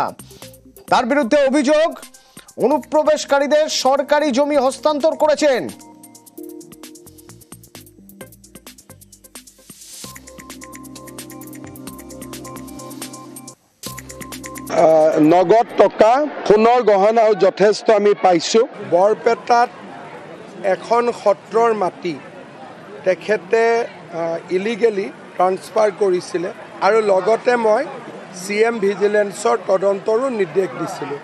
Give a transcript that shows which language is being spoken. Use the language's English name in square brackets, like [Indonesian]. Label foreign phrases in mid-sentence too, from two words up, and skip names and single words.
[Bangla] তার বিরুদ্ধে অভিযোগ অনুপ্রবেশকারীদের সরকারি জমি হস্তান্তর করেছেন। [Assamese] নগদ টকা, সোণৰ গহনাও যথেষ্ট আমি পাইছোঁ। বৰপেটাত এখন সত্ৰৰ মাটি তেখেতে [English] illegally transfer [Assamese] কৰিছিলে আৰু লগতে মই [English] CM vigilance [Assamese] তদন্তৰো নিৰ্দেশ দিছিলোঁ।